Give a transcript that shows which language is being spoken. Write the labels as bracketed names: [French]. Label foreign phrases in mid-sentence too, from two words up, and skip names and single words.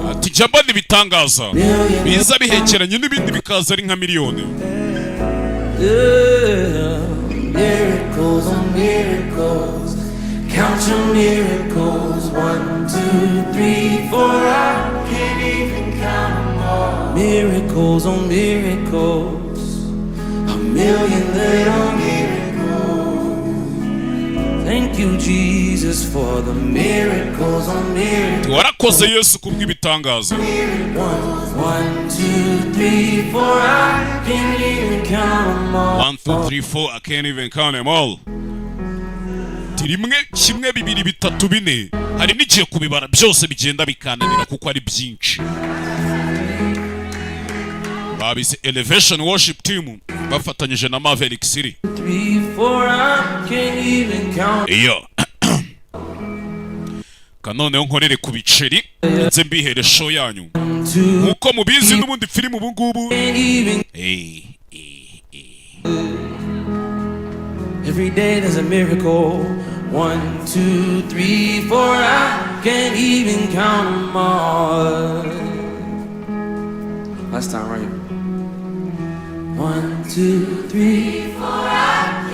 [Kinyarwanda] njya mbona ibitangaza biza bihekeranye n'ibindi bikaza ari nka miliyoni. [English] Miracles on miracles, count your miracles. 1, 2, 3, 4. I can't even count them all. Miracles on miracles, a million little miracles. Thank you, Jesus, for the miracles on miracles. [Kinyarwanda] Warakoze Yesu kubw'ibitangaza. [English] 1, 2, 3, 4. I can't even count them all. 1, 2, 3, 4. I can't even count them all. [Kinyarwanda] Rimwe, kimwe, bibiri, bitatu, bine. Hari n'igihe kubibara byose bigenda bikananira kuko ari byinshi. Babise Elevation Worship Team bafatanyije na Maverick City. [English] 3, 4. I can't even count. [Kinyarwanda] Iyo. Kanoneho nkorere ku biceri nze mbihere show yanyu. Nkuko mubizi n'ubundi filime ubu ngubu. [English] Every day there's a miracle. 1, 2, 3, 4. I can't even count them all. Last time, right? 1, 2, 3, 4.